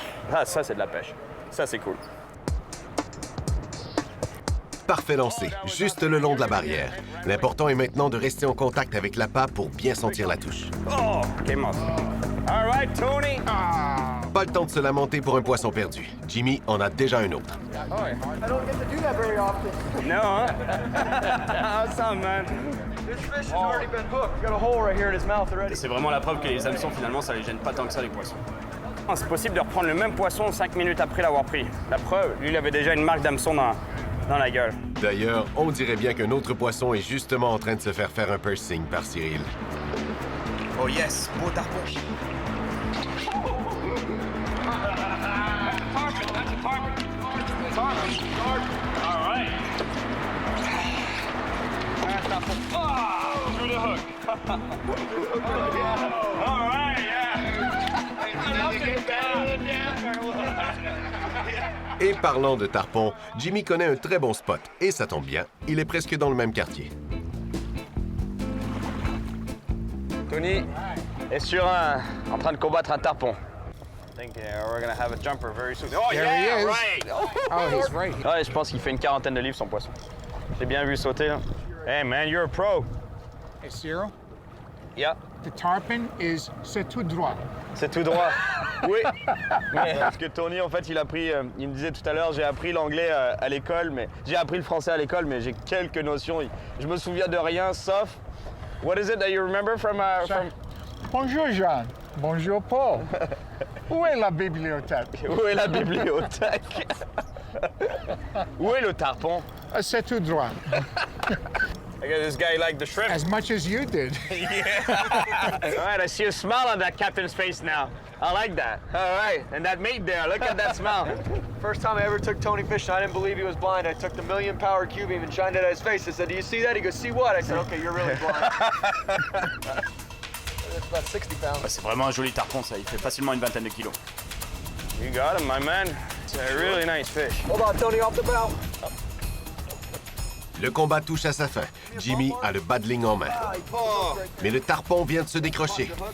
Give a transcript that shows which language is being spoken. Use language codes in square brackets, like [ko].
[fr] Ah, ça, c'est de la pêche. Ça, c'est cool. Parfait lancé, juste le long de la barrière. L'important est maintenant de rester en contact avec l'appât pour bien sentir la touche. [en] Oh, came off. All right, Tony. [fr] Pas le temps de se lamenter pour un poisson perdu. Jimmy en a déjà un autre. [en] I don't get to do that very often. No, huh? Awesome, man. This fish has already been hooked. Got a hole right here in his mouth already. [fr] C'est vraiment la preuve que les hameçons, finalement, ça les gêne pas tant que ça, les poissons. C'est possible de reprendre le même poisson 5 minutes après l'avoir pris. La preuve, lui, il avait déjà une marque d'hameçon dans la gueule. D'ailleurs, on dirait bien qu'un autre poisson est justement en train de se faire un piercing par Cyril. [en] Oh yes, [fr] beau tarpon. [en] All right. Oh, through the hook. All right, yeah. Et parlant de tarpon, Jimmy connaît un très bon spot. Et ça tombe bien, il est presque dans le même quartier. Tony est en train de combattre un tarpon. I think we're gonna have a jumper very soon. Oh There yeah, he is. right. Oh, he's right. [fr] Ouais, je pense qu'il fait une quarantaine de livres son poisson. J'ai bien vu sauter là. [en] Hey man, you're a pro. Hey, Cyril, Yeah. [fr] the tarpon c'est tout droit. C'est tout droit. Oui. Mais parce que Tony, en fait, il me disait tout à l'heure, j'ai appris l'anglais à l'école, mais j'ai appris le français à l'école, mais j'ai quelques notions. Je me souviens de rien, sauf. [en] What is it that you remember from? [fr] Bonjour, Jean. Bonjour, Paul. Où est la bibliothèque? Où est la bibliothèque? Où est le tarpon? C'est tout droit. [en] I guess this guy liked the shrimp. As much as you did. All right, I see a smile on that captain's face now. I like that. All right, and that mate there, look at that smile. First time I ever took Tony fishing, I didn't believe he was blind. I took the 1,000,000 power cube beam and shined it at his face. I said, do you see that? He goes, see what? I said, okay, you're really blind. It's about 60 pounds. [fr] Ouais, c'est vraiment un joli tarpon, ça. Il fait facilement une vingtaine de kilos. [en] You got him, my man. It's a really nice fish. Hold on, Tony, off the bow. [fr] Le combat touche à sa fin. Jimmy a le badling en main. Mais le tarpon vient de se décrocher.